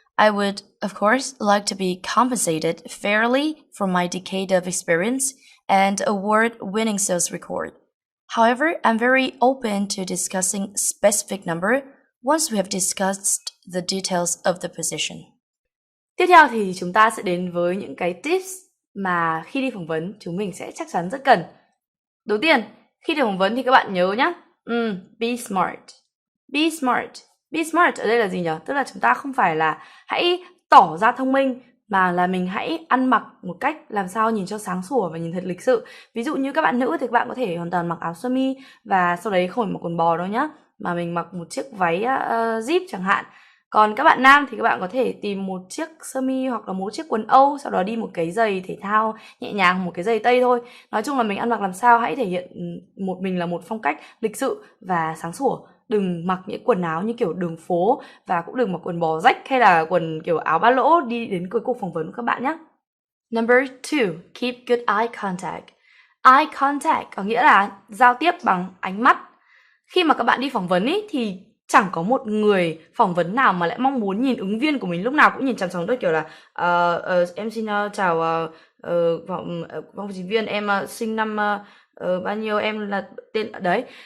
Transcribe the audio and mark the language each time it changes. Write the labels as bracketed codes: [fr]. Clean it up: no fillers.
[en] I would, of course, like to be compensated fairly for my decade of experience and award-winning sales record. However, I'm very open to discussing specific number once we have discussed the details of the position. [vi] Tiếp theo thì chúng ta sẽ đến với những cái tips mà khi đi phỏng vấn chúng mình sẽ chắc chắn rất cần. Đầu tiên, khi đi phỏng vấn thì các bạn nhớ nhé. [en] Be smart. Be smart. [vi] Be smart ở đây là gì nhỉ? Tức là chúng ta không phải là hãy tỏ ra thông minh, mà là mình hãy ăn mặc một cách làm sao nhìn cho sáng sủa và nhìn thật lịch sự. Ví dụ như các bạn nữ thì các bạn có thể hoàn toàn mặc áo sơ mi và sau đấy không phải mặc quần bò đâu nhá, mà mình mặc một chiếc váy zip chẳng hạn. Còn các bạn nam thì các bạn có thể tìm một chiếc sơ mi hoặc là một chiếc quần Âu, sau đó đi một cái giày thể thao nhẹ nhàng, một cái giày Tây thôi. Nói chung là mình ăn mặc làm sao hãy thể hiện mình là một phong cách lịch sự và sáng sủa. Đừng mặc những quần áo như kiểu đường phố, và cũng đừng mặc quần bò rách hay là quần kiểu áo ba lỗ đi đến cuối cuộc phỏng vấn của các bạn nhé. [en] Number 2, keep good eye contact. [vi] Eye contact có nghĩa là giao tiếp bằng ánh mắt. Khi mà các bạn đi phỏng vấn ý, thì chẳng có một người phỏng vấn nào mà lại mong muốn nhìn ứng viên của mình lúc nào cũng nhìn chằm chằm tôi kiểu là em xin chào phỏng vấn viên, em sinh năm bao nhiêu, em là tên đấy.